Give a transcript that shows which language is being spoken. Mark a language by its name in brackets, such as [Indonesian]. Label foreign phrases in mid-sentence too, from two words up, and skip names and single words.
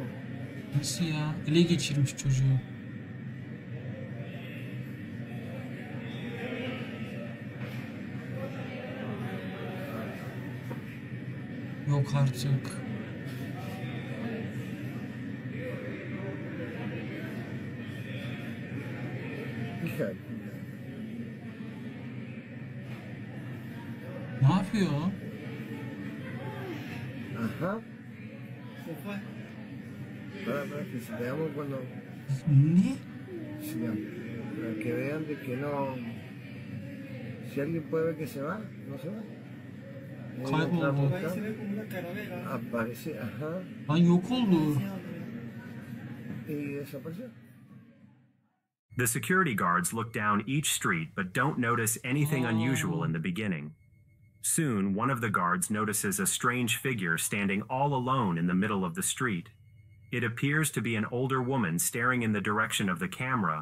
[Turkish] Nasıl ya? Ele geçirmiş çocuğu. Yok artık. Hija. Ne yapıyor? [Spanish] Ajá. Se fue. Para que si veamos cuando. [Turkish] Ne? [Spanish] Sí, para que vean de que no. Si alguien puede ver que se va, no se va. [Turkish] Kayboldu. [Spanish] Aparece, ajá. [Turkish] Lan yok oldu. [Spanish] Y desapareció. [English] The security guards look down each street but don't notice anything unusual in the beginning. Soon, one of the guards notices a strange figure standing all alone in the middle of the street. It appears to be an older woman staring in the direction of the camera.